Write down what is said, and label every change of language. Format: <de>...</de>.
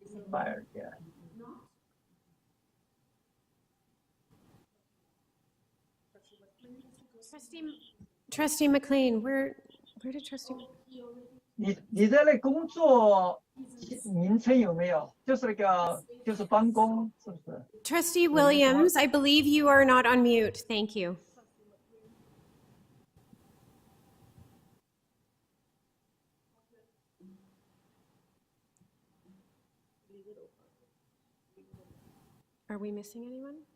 <en>Fired, yeah. Trustee McLean, where did Trustee?</en> <zh>你的那工作名称有没有？就是那个就是帮工，是不是？</zh> <en>Trustee Williams, I believe you are not on mute. Thank you. Are we missing anyone?</en>